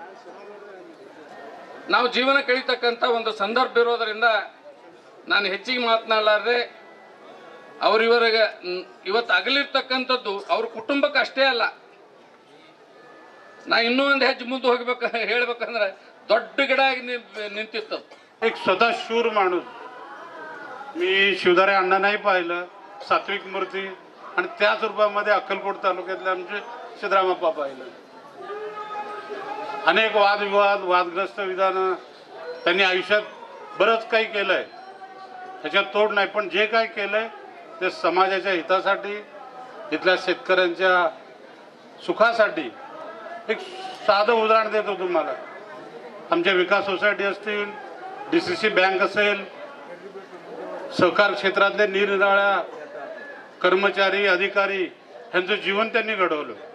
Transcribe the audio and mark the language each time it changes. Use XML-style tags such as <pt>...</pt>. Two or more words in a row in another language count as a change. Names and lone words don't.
<kn>ನಾವು ಜೀವನ ಕಳೀತಕ್ಕಂಥ ಒಂದು ಸಂದರ್ಭ ಇರೋದರಿಂದ ನಾನು ಹೆಚ್ಚಿಗೆ ಮಾತನಾಡಲಾರದೆ ಅವರಿವರೆಗೆ ಇವತ್ತು ಅಗಲಿರ್ತಕ್ಕಂಥದ್ದು ಅವ್ರ ಕುಟುಂಬಕ್ಕೆ ಅಷ್ಟೇ ಅಲ್ಲ ನಾ ಇನ್ನೂ ಒಂದು ಹೆಜ್ಜೆ ಮುಂದೆ ಹೋಗ್ಬೇಕು ಹೇಳ್ಬೇಕಂದ್ರೆ ದೊಡ್ಡ ಗಿಡ ಆಗಿ ನಿಂತಿತ್ತು</kn> <mr>एक सदाशूर माणूस मी शिवधारे अण्णा नाही पाहिलं सात्विक मूर्ती आणि त्याच रूपामध्ये अक्कलकोट तालुक्यातले आमचे सिद्धरामप्पा पाहिलं अनेक वादविवाद वादग्रस्त विधानं त्यांनी आयुष्यात बरंच काही केलंय त्याच्यात तोड नाही पण जे काही केलंय ते समाजाच्या हितासाठी इथल्या शेतकऱ्यांच्या सुखासाठी एक साधं उदाहरण देतो तुम्हाला आमच्या विकास सोसायटी असतील, DCC बँक असेल, सहकार क्षेत्रातले निरनिराळ्या कर्मचारी अधिकारी ह्यांचं जीवन त्यांनी घडवलं.</mr>